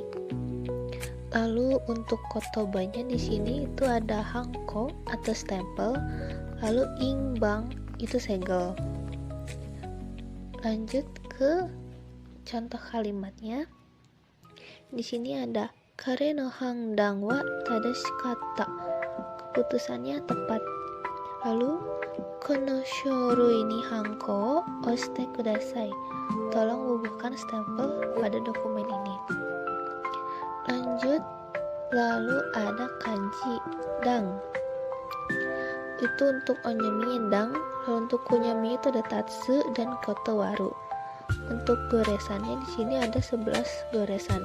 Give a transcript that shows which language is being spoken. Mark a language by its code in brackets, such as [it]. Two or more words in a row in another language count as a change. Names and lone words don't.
[id] Lalu untuk kotobanya di sini itu ada hangko atau stempel, lalu ingbang itu segel. Lanjut ke contoh kalimatnya. Di sini ada [ja] 彼の判断は正しかった. [id] Keputusannya tepat. [ja] Lalu この書類に判子押してください. [id] Tolong bubuhkan stempel pada dokumen ini. Lanjut, lalu ada kanji dang. Itu untuk onyomi dang, lalu untuk kunyomi itu ada tatsu dan kotowaru. Untuk goresannya di sini ada 11 goresan.